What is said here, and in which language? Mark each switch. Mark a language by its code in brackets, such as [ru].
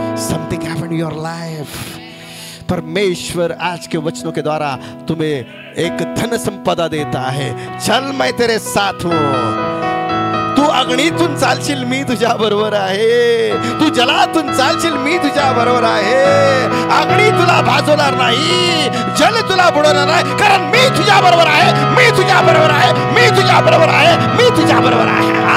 [en] Something happened in your life. [hi] परमेश्वर आज के वचनों के द्वारा तुम्हें एक धन संपदा देता है. चल मैं तेरे साथ हूं. [mr] तू अग्नीतून चालशील मी तुझ्या बरोबर आहे. तू जलातून चालशील मी तुझ्या बरोबर आहे. अग्नी तुला भाजवणार नाही, जल तुला बुडवणार नाही, कारण मी तुझ्या बरोबर आहे. मी तुझ्या बरोबर आहे. मी तुझ्या बरोबर आहे. मी तुझ्या बरोबर आहे.